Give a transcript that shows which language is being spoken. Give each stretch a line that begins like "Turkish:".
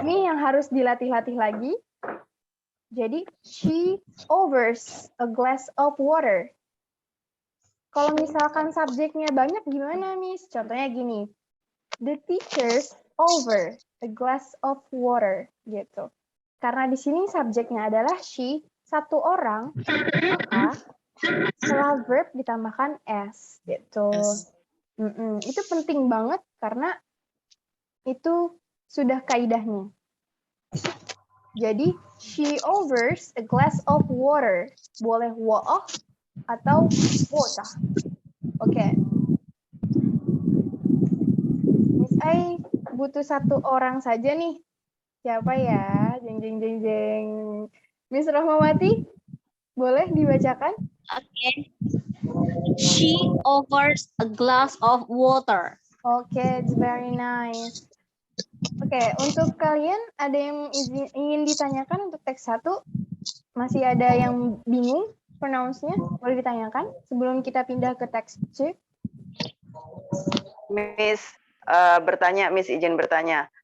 Indonesian: Ini yang harus dilatih-latih lagi.
English: Jadi she overs a glass of water.
Indonesian: Kalau misalkan subjeknya banyak gimana, Miss? Contohnya gini.
English: The teachers over a glass of water gitu.
Indonesian: Karena di sini subjeknya adalah
English: she,
Indonesian: satu orang, maka setelah verb ditambahkan s gitu. Itu penting banget karena itu sudah kaidahnya.
English: Jadi, she offers a glass of water.
Indonesian: Boleh water atau water. Oke. Miss Ai butuh satu orang saja nih. Siapa ya? Jeng jeng jeng jeng. Miss Rahmawati, boleh dibacakan?
English: Okay. She offers a glass of water. Oke, it's very nice.
Indonesian: Oke, untuk kalian ada yang ingin ditanyakan untuk teks 1? Masih ada yang bingung pronounce-nya? Boleh ditanyakan sebelum kita pindah ke teks 2? Miss Miss izin bertanya.